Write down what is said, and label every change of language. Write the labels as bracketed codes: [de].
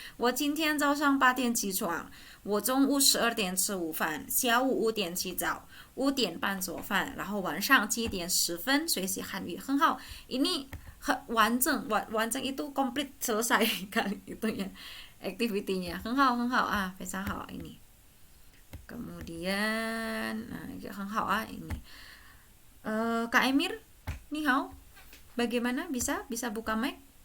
[zh] 我今天早上8点起床，我中午12点吃午饭，下午5点洗澡，5点半做饭，然后晚上7点10分学习韩语。很好。 [id] ini完整 itu komplit selesai kan itunya activity-nya. [zh] 很好，很好啊，非常好 ini. [id] Kemudian, nah, [zh] 很好啊 [id] ini. Kak Emir, [zh] ni hao. [id] Bagaimana? Bisa buka mic?